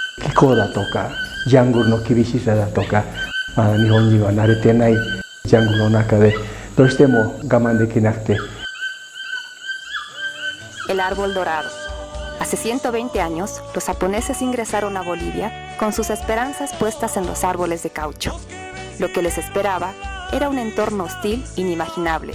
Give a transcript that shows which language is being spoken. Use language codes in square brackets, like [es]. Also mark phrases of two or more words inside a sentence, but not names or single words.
[ja] 気候だとかジャングルの厳しさだとか、日本人は慣れてないジャングルの中でどうしても我慢できなくて。 [es] El árbol dorado. Hace 120 años, los japoneses ingresaron a Bolivia con sus esperanzas puestas en los árboles de caucho. Lo que les esperaba era un entorno hostil inimaginable.